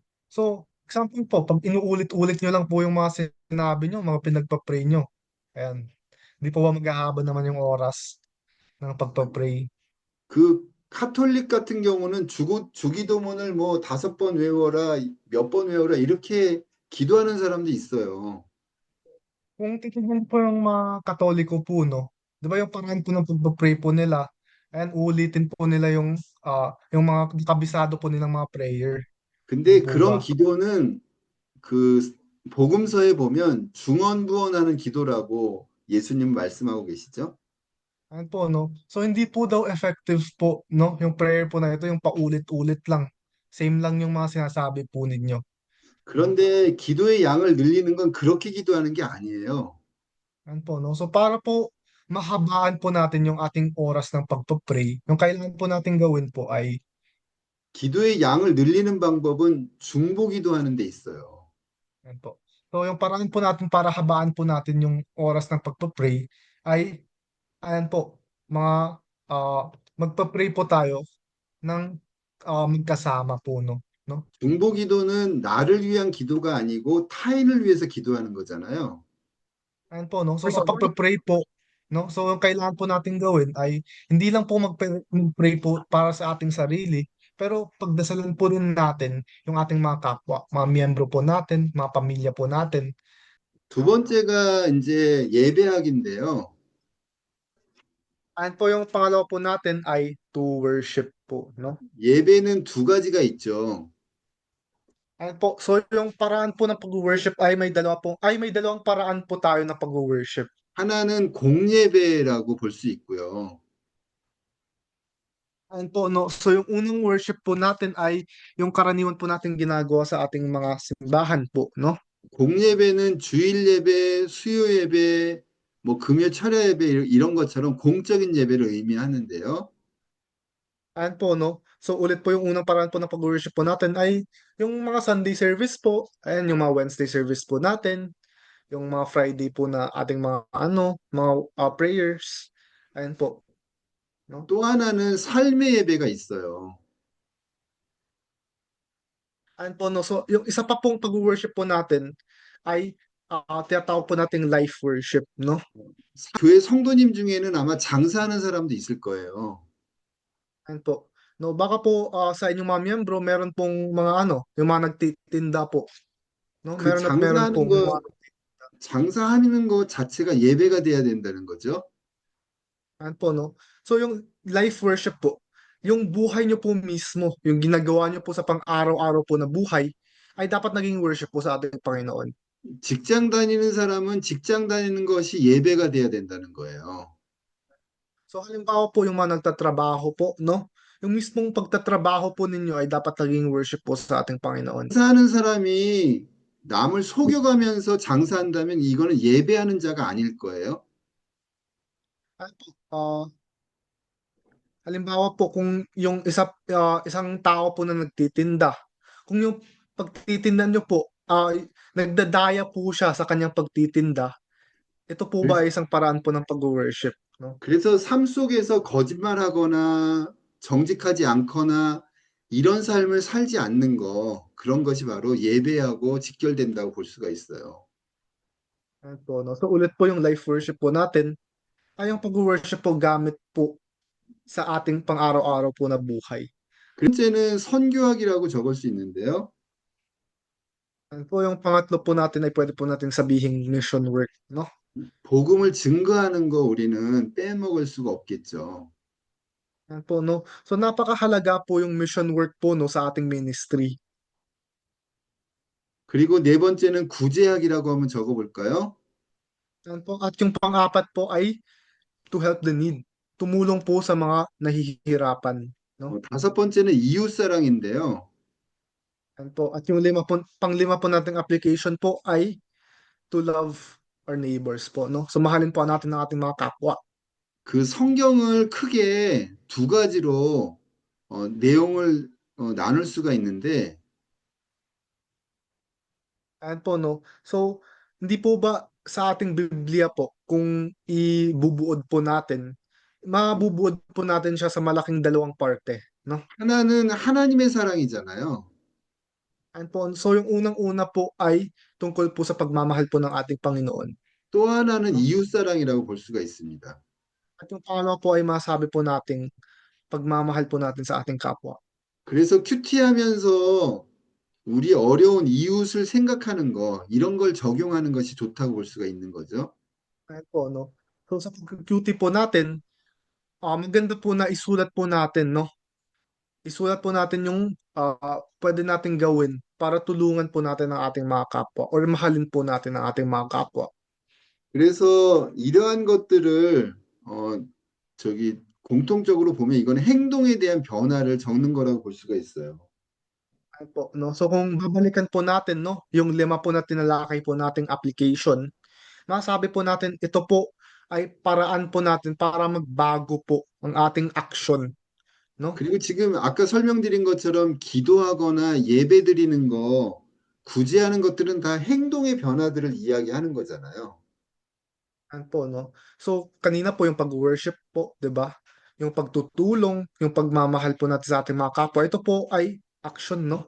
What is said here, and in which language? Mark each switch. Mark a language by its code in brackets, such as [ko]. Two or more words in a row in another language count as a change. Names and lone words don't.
[tl] So, example po, pag inuulit-ulit nyo lang po yung mga sinabi nyo, mga pinagpa-pray nyo. Ayan. Hindi po ba maghahaba naman yung oras ng pagpa-pray? [ko] 그 카톨릭 같은 경우는 주기도문을 뭐 5번 외워라, 몇 번 외워라 이렇게 기도하는 사람도 있어요. [tl] Kung titignan po yung mga Katoliko po, no? Di ba yung paraan po ng pagpa-pray po nila, and ulitin po nila yung mga kabisado po nilang mga prayer. Di [ko] 근데 [tl] po [ko] 그런 [tl] ba? [ko] 기도는 그 복음서에 보면 중언부언하는 기도라고 예수님 말씀하고 계시죠. [tl] Ayan po, no? So, hindi po daw effective po, no? Yung prayer po na ito, yung paulit-ulit lang. Same lang yung mga sinasabi po ninyo, no? [ko] 그런데 기도의 양을 늘리는 건 그렇게 기도하는 게 아니에요. [tl] Ayan po, no? So, para po mahabaan po natin yung ating oras ng pagpa-pray, yung kailangan po natin gawin po ay, [ko] 기도의 양을 늘리는 방법은 중보 기도하는 데 있어요. [tl] ayan po. So, yung paraan po natin para habaan po natin yung oras ng pagpa-pray ay, ayan po, magpa-pray po tayo ng magkasama po, no? No? [ko] 중보 기도는 나를 위한 기도가 아니고 타인을 위해서 기도하는 거잖아요. [tl] Ayan po, no? So, sa pagpe-pray po, no? So, yung kailangan po nating gawin ay hindi lang po mag-pray po para sa ating sarili, pero pagdasalan po rin natin yung ating mga kapwa, mga miyembro po natin, mga pamilya po natin. [ko] 두 번째가 이제 예배학인데요. [tl] Ayan po yung pangalawa po natin ay [en] to worship [tl] po, no? [ko] 예배는 두 가지가 있죠. [tl] Ayan po, so yung paraan po ng pag-worship may dalawang paraan po tayo ng pag-worship. [ko] 하나는 공예배라고 볼 수 있고요. [tl] Ayan po, no? So yung unang worship po natin ay yung karaniwan po natin ginagawa sa ating mga simbahan po, no? [ko] 공예배는 주일 예배, 수요 예배, 뭐 금요 철야 예배 이런 것처럼 공적인 예배를 의미하는데요. [tl] Ayan po, no? So ulit po yung unang paraan po ng pag-worship po natin ay yung mga [en] Sunday service [tl] po, ayan yung mga [en] Wednesday service [tl] po natin, yung mga Friday po na ating mga prayers. Ayan po, no? [ko] 또 하나는 삶의 예배가 있어요. [tl] Ayan po, no? So yung isa pa pong pag-worship po natin ay tinatawag po nating [en] life worship, [tl] no? [ko] 교회 성도님 중에는 아마 장사하는 사람도 있을 거예요. [tl] Ayan po. No, baka po sa inyong mga miyembro meron pong mga yung mga nagtitinda po, no? [ko] 그 [tl] Meron pong yung mga [ko] 장사하는 것 자체가 예배가 돼야 된다는 거죠. [tl] Ayan po, no? So, yung [en] life worship [tl] po, yung buhay nyo po mismo, yung ginagawa nyo po sa pang-araw-araw po na buhay, ay dapat naging worship po sa ating Panginoon. [ko] 직장 다니는 사람은 직장 다니는 것이 예배가 돼야 된다는 거예요. [tl] So, halimbawa po yung mga nagtatrabaho po, no? Yung mismong pagtatrabaho po ninyo ay dapat naging worship po sa ating Panginoon. [ko] 장사하는 사람이 남을 속여가면서 장사한다면 이거는 예배하는 자가 아닐 거예요. [tl] Ayan po, halimbawa po kung yung isang tao po na nagtitinda, kung yung pagtitinda nyo po ay nagdadaya po siya sa kanyang pagtitinda, ito po ba [ko] 그래서, [tl] ay isang paraan po ng pag-worship, no? [ko] 그래서 삶 속에서 거짓말하거나 정직하지 않거나 이런 삶을 살지 않는 거, 그런 것이 바로 예배하고 직결된다고 볼 수가 있어요. [tl] Ayan po, no? So ulit po yung [en] life worship [tl] po natin ay yung pag-worship po gamit po sa ating pang-araw-araw po na buhay. [ko] 그 번째는 선교학이라고 적을 수 있는데요. [tl] Ayan po yung pangatlo po natin ay pwede po natin sabihing [en] mission work, [tl] no? [ko] 복음을 증거하는 거 우리는 빼먹을 수가 없겠죠. [tl] Ayan po, no? So napakahalaga po yung [en] mission work [tl] po, no, sa ating ministry. [ko] 그리고 네 번째는 구제학이라고 한번 적어볼까요? [tl] Ayan po. At yung pang-apat po ay [en] to help the need. [tl] Tumulong po sa mga nahihirapan, no? [ko] 다섯 번째는 이웃사랑인데요. [tl] Ayan po. At yung pang-lima po nating application po ay [en] to love our neighbors [tl] po, no? So mahalin po natin ang ating mga kapwa. [ko] 그 성경을 크게 두 가지로 내용을 나눌 수가 있는데 [tl] Ayan po, no? So, hindi po ba sa ating Biblia po, kung ibubuod po natin, mabubuod po natin siya sa malaking dalawang parte, no? [ko] 하나는 하나님의 사랑이잖아요. [tl] Ayan po. So, yung unang-una po ay tungkol po sa pagmamahal po ng ating Panginoon, [ko] 또 하나는 [tl] no? [ko] 이웃사랑이라고 볼 수가 있습니다. [tl] At yung pangalawa po ay masabi po nating pagmamahal po natin sa ating kapwa. [ko] 그래서 큐티하면서 우리 어려운 이웃을 생각하는 거, 이런 걸 적용하는 것이 좋다고 볼 수가 있는 거죠. [tl] Ayan po, no? So, sa pag-duty po natin, maganda po na isulat po natin, no? Isulat po natin yung pwede nating gawin para tulungan po natin ang ating mga kapwa or mahalin po natin ang ating mga kapwa. [ko] 그래서 이러한 것들을 공통적으로 보면 이거는 행동에 대한 변화를 적는 거라고 볼 수가 있어요. [tl] Ayan po, no? So kung babalikan po natin, no, yung lima po na tinalakay po nating application, masabi po natin ito po ay paraan po natin para magbago po ang ating action, no? [ko] 그리고 지금 아까 설명드린 것처럼 기도하거나 예배 드리는 거, 구제하는 것들은 다 행동의 변화들을 이야기하는 거잖아요. [tl] Ayan po, no? So kanina po yung pag-worship po, 'di ba? Yung pagtutulong, yung pagmamahal po natin sa ating mga kapwa, ito po ay action, no?